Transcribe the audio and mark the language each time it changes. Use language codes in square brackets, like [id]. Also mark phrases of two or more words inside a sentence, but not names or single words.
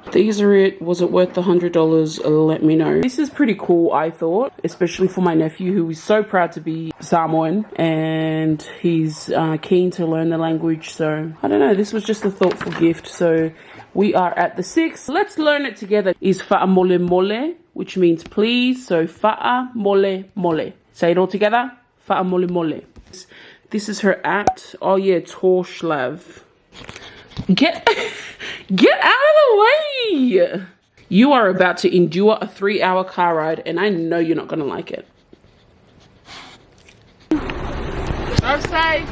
[en] These are it. Was it worth the $100? Let me know. This is pretty cool, I thought, especially for my nephew, who is so proud to be Samoan and he's keen to learn the language. So I don't know, this was just a thoughtful gift. So we are at the 6. Let's learn it together. [sm] Is fa'a mole mole, [en] which means please. So [sm] fa'a mole mole. [en] Say it all together. [sm] Fa'a mole mole. [en] This is her at. Oh yeah, Torslav. Get out of the way. You are about to endure a 3-hour car ride and I know you're not going to like it. Drive safe.